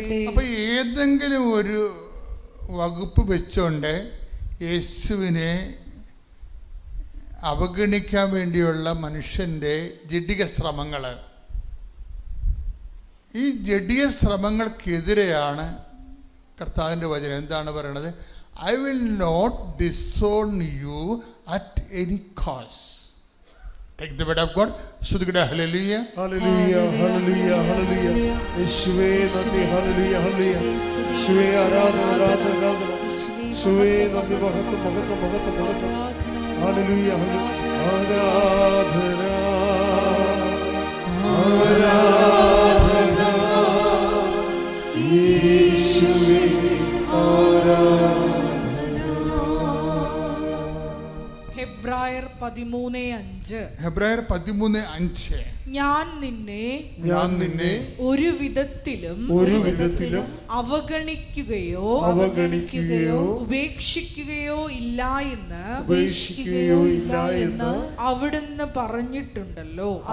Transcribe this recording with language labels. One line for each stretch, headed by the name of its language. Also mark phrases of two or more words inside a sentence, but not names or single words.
Malayalam: അപ്പൊ ഏതെങ്കിലും ഒരു വകുപ്പ് വെച്ചുകൊണ്ട് യേശുവിനെ അവഗണിക്കാൻ വേണ്ടിയുള്ള മനുഷ്യൻ്റെ ജഡിക ശ്രമങ്ങൾ, ഈ ജഡിക ശ്രമങ്ങൾക്കെതിരെയാണ് കർത്താവിൻ്റെ വചനം എന്താണ് പറയണത്?
English: I will not disown you at any cost. Take the word of God. Sudhikada hallelujah.
Malayalam: ഹല്ലേലൂയാ, ഹല്ലേലൂയാ, ഹല്ലേലൂയാ. യേശുവാ നന്ദി ഹല്ലേലൂയാ, ഹല്ലേലൂയാ. യേശുവാ ആരാധന, ആരാധന, ആരാധന. യേശുവാ നന്ദി മഹത്വം, മഹത്വം, മഹത്വം, മഹത്വം. ഹല്ലേലൂയാ, ഹല്ലേലൂയാ. ആരാധന, ആരാധന. യേശുവാ ആരാധന. ഹെബ്രായർ 13:5. ഹെബ്രായർ 13:5. ഞാൻ നിന്നെ ഒരു വിധത്തിലും അവഗണിക്കുകയോ ഉപേക്ഷിക്കുകയോ ഇല്ല എന്ന് അവിടുന്ന് പറഞ്ഞിട്ടുണ്ടല്ലോ.